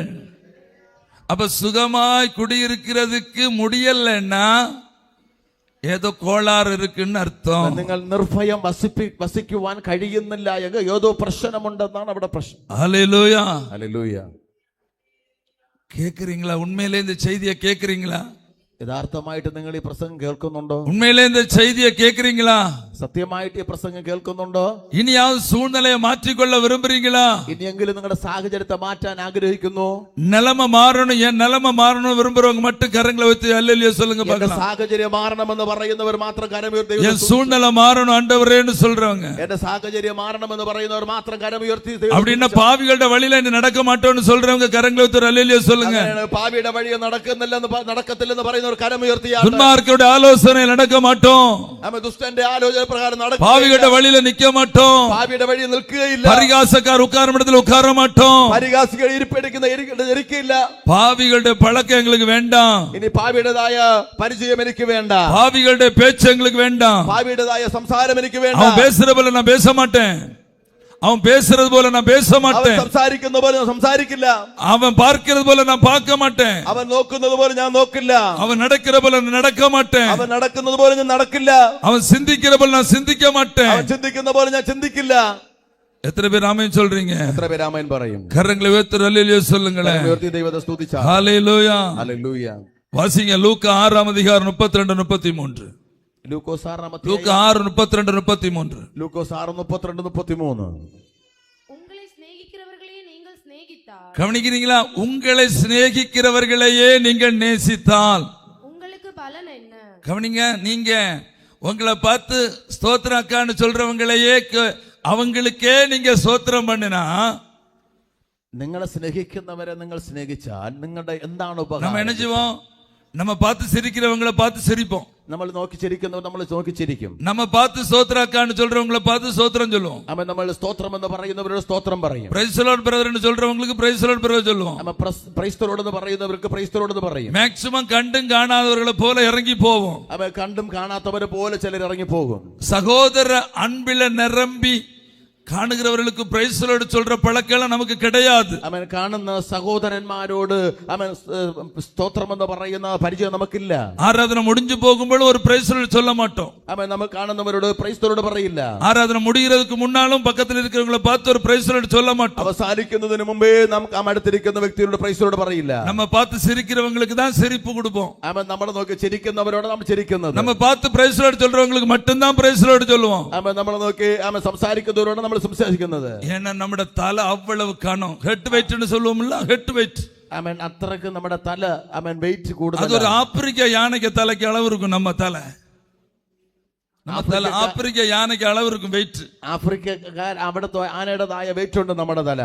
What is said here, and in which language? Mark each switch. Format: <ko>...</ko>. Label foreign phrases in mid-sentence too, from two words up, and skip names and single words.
<ta>அப்ப சுகமாய் குடியிருக்கிறதுக்கு முடியலன்னா</ta> <ml>ഏതോ കോളാറ്</ml> <ta>இருக்குன்னு അർത്ഥം.</ta> <ml>നിങ്ങൾ നിർഭയം വസിക്കുവാൻ കഴിയുന്നില്ല എങ്കിൽ ഏതോ പ്രശ്നമുണ്ടെന്നാണ് അവിടെ പ്രശ്നം. ഹല്ലേലൂയ, ഹല്ലേലൂയ.</ml> <ta>കേக்குறீங்களா? உண்மையிலே இந்த செய்தியை கேக்குறீங்களா?</ta> <ml>യഥാർത്ഥമായിട്ട് നിങ്ങൾ ഈ പ്രസംഗം കേൾക്കുന്നുണ്ടോ?</ml> <ta>உண்மையிலே இந்த செய்தியை கேக்குறீங்களா?</ta> <ml>സത്യമായിട്ട് ഈ പ്രസംഗം കേൾക്കുന്നുണ്ടോ?</ml> <ta>ഇനിയാவது சூழ்நிலையை மாற்றிக்கொள்ள விரும்புறீங்களா?</ta> <ml>ഇനിയെങ്കിലും നിങ്ങളുടെ സാഹചര്യത്തെ മാറ്റാൻ ആഗ്രഹിക്കുന്നു?</ml> <ta>நிலைமை மாறணும், என் நிலைமை மாறணும் விரும்புறவங்க மட்டும் കരங்களை வைத்து அல்லேலூயா சொல்லுங்க பார்க்கலாம்.</ta> <ml>സാഹചര്യം മാറണമെന്ന് പറയുന്നവർ മാത്രം കരമുയർത്തി.</ml> <ta>என் சூழ்நிலை மாறணும் ஆண்டவரேன்னு சொல்றவங்க,</ta> <ml>എന്റെ സാഹചര്യം മാറണമെന്ന് പറയുന്നവർ മാത്രം കരമുയർത്തി.</ml> <ta>அப்படின்னா பாவிகளோட வழியில இனி நடக்க மாட்டோம்னு சொல்றவங்க கரங்களை வைத்து அல்லேலூயா சொல்லுங்க.</ta> <ml>പാപിയുടെ വഴി നടക്കത്തില്ലെന്ന് പറയുന്നവർ കരമുയർത്തി.</ml> <ta>துன்மார்க்கருடைய ஆலோசனை நடக்க மாட்டோம்,</ta> <ml>ദുഷ്ടന്റെ ആലോചന പ്രകാരം നടക്കും.</ml> <ta>பாவிகளோட வழியில நிக்க மாட்டோம்,</ta> <ml>പാപിയുടെ വഴി നിൽക്കുകയില്ല.</ml> <ta>பரிகாசக்கார் உட்காரும் இடத்துல உட்கார மாட்டோம்,</ta> <ml>പരിഹാസികൾ ഇരിപ്പിടിക്കുന്ന ഇരിക്കില്ല.</ml> <ta>பாவிகளுடைய பழக்கம் எங்களுக்கு வேண்டாம்,</ta> <ml>ഇനി പാപിയുടേതായ പരിചയം എനിക്ക് വേണ്ട,</ml> <ta>பாவிகளுடைய பேச்சு எங்களுக்கு வேண்டாம்,</ta> <ml>പാപിയുടേതായ സംസാരം എനിക്ക് വേണ്ട.</ml> <ta>அவன் பேசுற போல நான் பேச மாட்டேன், அவன் பேசுறது போல நான் பேச மாட்டேன்,</ta> <ml>സംസാരിക്കുന്ന പോലെ ഞാൻ സംസാരിക്കില്ല,</ml> <ta>அவன் பார்க்கிறது போல நான் பார்க்க மாட்டேன்,</ta> <ml>അവൻ നോക്കുന്നത് പോലെ ഞാൻ നോക്കില്ല,</ml> <ta>அவன் நடக்கிற போல நான் நடக்க மாட்டேன்,</ta> <ml>അവൻ നടക്കുന്നത് പോലെ ഞാൻ നടക്കില്ല,</ml> <ta>அவன் சிந்திக்கிற போல நான் சிந்திக்க மாட்டேன்.</ta> <ml>അവൻ ചിന്തിക്കുന്ന പോലെ ഞാൻ ചിന്തിക്കില്ല.</ml> <ta>எத்தனை பேர் ஆமென் சொல்றீங்க?</ta> <ml>എത്ര പേര് ആമേൻ പറയും?</ml> <ta>கரங்களை உயர்த்தி அல்லேலூயா சொல்லுங்களேன்.</ta> <ml>ഉയർത്തി ദൈവത്തെ സ്തുതിച്ചാൽ.</ml> <ta>ஹல்லேலூயா.</ta> <ml>ഹല്ലേലൂയ.</ml> <ta>வாசிங்க லூக்கா 6:32-33.</ta> <ml>ലൂക്കോസ് 6:32.</ml> <ta>லூக்கா 6:32-33.</ta> <ml>ലൂക്കോസ് 6:32-33.</ml> <ta>உங்களை சிநேகிக்கிறவர்களையே நீங்கள் சிநேகித்தால், கவனிக்கிறீங்களா? உங்களை சிநேகிக்கிறவர்களையே நீங்கள் நேசித்தால் உங்களுக்கு பலன் என்ன? கவனிங்க, நீங்க உங்களை பார்த்து ஸ்தோத்திரம் அக்கான்னு சொல்றவங்களையே அவங்களுக்கே நீங்க ஸ்தோத்திரம் பண்ணினா,</ta> <ml>നിങ്ങളെ സ്നേഹിക്കുന്നവരെ നിങ്ങൾ സ്നേഹിച്ചാൽ നിങ്ങളുടെ എന്താണ്</ml> <ta>நம்ம</ta> <ml>ഉപകാരം?</ml> <ta>என்ன செய்வோம்? நம்ம பார்த்து சிரிக்கிறவங்களை பார்த்து சிரிப்போம்,</ta> <ml>നമ്മൾ നോക്കി ചിരിക്കുന്നവർ നമ്മൾ നോക്കി ചിരിക്കും.</ml> <ta>நம்ம பார்த்து ஸ்தோத்திரம் அக்கான்னு சொல்றவங்களை பார்த்து ஸ்தோத்திரம் சொல்லுவோம்,</ta> <ml>അവൻ നമ്മൾ സ്തോത്രം എന്ന് പറയുന്നവരോട് സ്തോത്രം പറയും.</ml> <ta>பிரைஸ் தி லார்ட் பிரதர்னு சொல்றவங்களுக்கு</ta> <en>Praise the Lord brother</en> <ta>சொல்லுவோம்.</ta> <ml>അവൻ പ്രൈസ്തലോടെന്ന് പറയുന്നവർക്ക് പ്രൈസ്തലോടെന്ന് പറയും.</ml> <ta>மேக்ஸிமம் கண்டும் காணாதவர்களை போல ഇറങ്ങി போவோம்,</ta> <ml>അവൻ കണ്ടും കാണാത്തവരെ പോലെ ചിലർ ഇറങ്ങി പോകും.</ml> <ta>சகோதர அன்பில நிரம்பி കാണുகிறவர்களுக்கு</ta> <en>Praise the Lord</en> <ta>சொல்ற பழக்கம் நமக்கு கிடையாது.</ta> <ml>അവൻ കാണുന്ന സഹോദരന്മാരോട് അവൻ സ്തോത്രം എന്ന് പറയുന്ന പരിചയം നമുക്കില്ല.</ml> <ta>ஆராதனை முடிஞ்சு போகும்போது ஒரு</ta> <en>Praise the Lord</en> <ta>சொல்ல மாட்டோம்,</ta> <ml>അവൻ നമ്മൾ കാണുന്നവരോട് പ്രൈസ്തലോട് പറയില്ല.</ml> <ta>ஆராதனை முடிகிறதுக்கு முன்னாலும் பக்கத்தில் இருக்கிறவங்களை பார்த்து ஒரு</ta> <en>Praise the Lord</en> <ta>சொல்ல மாட்டோம்,</ta> <ml>അവസാനിക്കുന്നതിന് മുമ്പേ നമുക്ക് അടുത്തിരിക്കുന്ന വ്യക്തിയോട് പ്രൈസ്തലോട് പറയില്ല.</ml> <ta>நம்ம பார்த்து சிரிக்கிறவங்களுக்கு தான் சிரிப்பு கொடுப்போம்,</ta> <ml>അവൻ നമ്മളെ നോക്കി ചിരിക്കുന്നവരോട് നമ്മൾ ചിരിക്കുന്നത്.</ml> <ta>நம்ம பார்த்து</ta> <en>Praise the Lord</en> <ta>சொல்றவங்களுக்கு மட்டும்தான்</ta> <en>Praise the Lord</en> <ta>சொல்லுவோம்.</ta> <ml>അവൻ നമ്മളെ നോക്കി അവൻ സംസാരിക്കുന്നവരോട് നമ്മൾ സംസാരിക്കുന്നത്.</ml> <ta>ஏன்னா நம்மட தலை அவ்வளவு கனம், ஹெட் வெயிட்னு சொல்லுவோம்ல,</ta> <en>head weight.</en> <ml>അവൻ അത്രക്ക് നമ്മുടെ തല അവൻ വെയിറ്റ്</ml> <ta>அது</ta> <ml>കൂടുതൽ.</ml> <ta>ஒரு ஆப்பிரிக்க யானைக்கு தலைக்கு அளவு இருக்கும், நம்ம தலை ஆப்பிரிக்க யானைக்கு அளவு இருக்கும் வெயிட்.</ta> <ml>ആഫ്രിക്കക്കാർ അവിടുത്തെ ആനയുടേതായ വെയിറ്റ് ഉണ്ട് നമ്മുടെ തല.</ml>